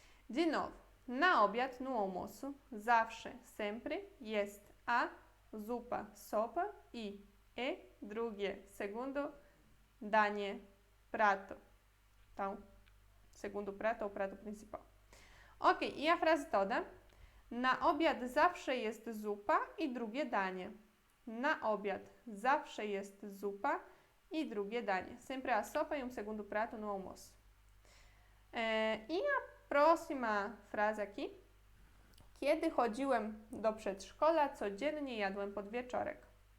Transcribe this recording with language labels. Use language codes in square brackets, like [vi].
[pt] De novo, na obiad, no almoço, zawsze, sempre, jest a, zupa, sopa i drugie, segundo danie, prato. Então, segundo prato ou prato principal. Ok, e a frase toda? [pl] Na obiad zawsze jest zupa i drugie danie. Na obiad zawsze jest zupa i drugie danie. [pt] Sempre a sopa e segundo prato no almoço. E a próxima frase aqui. [pl] Kiedy chodziłem do przedszkola, codziennie jadłem podwieczorek.